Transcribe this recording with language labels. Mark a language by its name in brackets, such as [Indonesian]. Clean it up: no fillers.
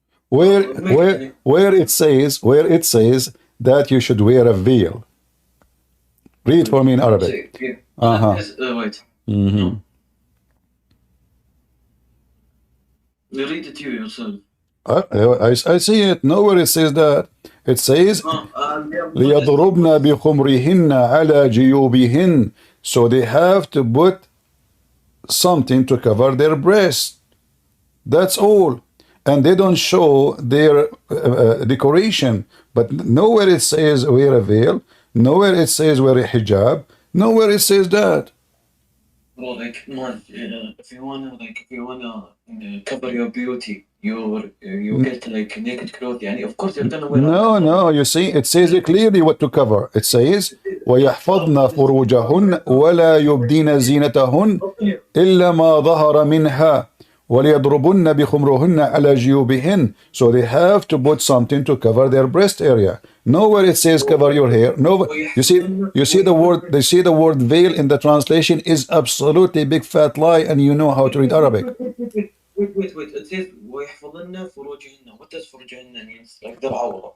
[English] Where it says that you should wear a veil. Read for me in Arabic. Wait. Mm-hmm. You read it you yourself. I see it. Nowhere it says that. It says [Arabic] لِيَضْرُبْنَ بِخُمْرِهِنَّ عَلَى جِيُوبِهِنَّ. [English] So they have to put something to cover their breast. That's all. And they don't show their decoration. But nowhere it says wear a veil. Nowhere it says wear a hijab. Nowhere it says that. Well, like, man, if you wanna cover your beauty, you get like naked clothes. And of course, you're gonna wear. No. You see, it says clearly what to cover. It says [Arabic] ويحفظن فروجهن ولا يبدين زينتهن إلا ما ظهر منها وليضربن بخمرهن على جيوبهن. [English] So they have to put something to cover their breast area. Nowhere it says cover your hair. No, you see the word. They see the word veil in the translation is absolutely big fat lie, and you know how to read Arabic. Wait. It says [Arabic] ويحفظن فروجهن. [English] What does فروجهن means? Like the عورة.